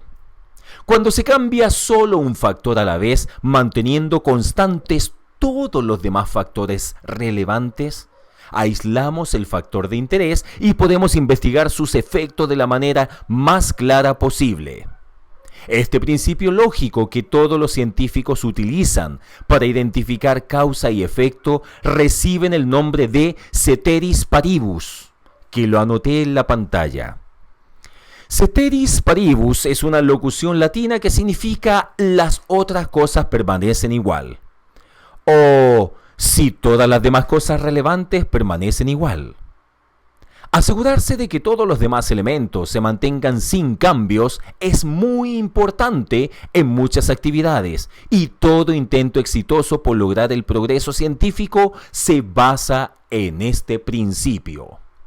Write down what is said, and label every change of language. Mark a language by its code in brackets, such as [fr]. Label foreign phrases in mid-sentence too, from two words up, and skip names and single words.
[es] Cuando se cambia solo un factor a la vez, manteniendo constantes todos los demás factores relevantes, aislamos el factor de interés y podemos investigar sus efectos de la manera más clara posible. Este principio lógico que todos los científicos utilizan para identificar causa y efecto reciben el nombre de [la] ceteris paribus, [es] que lo anoté en la pantalla. [la] Ceteris paribus [es] es una locución latina que significa las otras cosas permanecen igual. O si todas las demás cosas relevantes permanecen igual. Asegurarse de que todos los demás elementos se mantengan sin cambios es muy importante en muchas actividades y todo intento exitoso por lograr el progreso científico se basa en este principio.